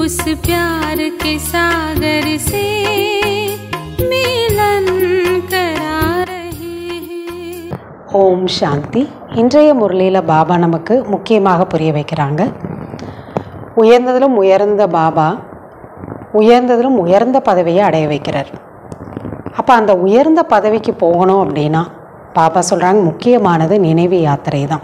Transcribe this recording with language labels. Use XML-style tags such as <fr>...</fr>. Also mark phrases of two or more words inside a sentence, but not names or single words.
<hi>प्यार के सागर से मिलन करा रहे हैं।</hi> <ta>ஓம் சாந்தி. இன்றைய முரளியில் பாபா நமக்கு முக்கியமாக புரிய வைக்கிறாங்க. உயர்ந்ததிலும் உயர்ந்த பாபா உயர்ந்ததிலும் உயர்ந்த பதவியை அடைய வைக்கிறார். அப்போ அந்த உயர்ந்த பதவிக்கு போகணும் அப்படின்னா பாபா சொல்கிறாங்க முக்கியமானது நினைவு யாத்திரை தான்.</ta>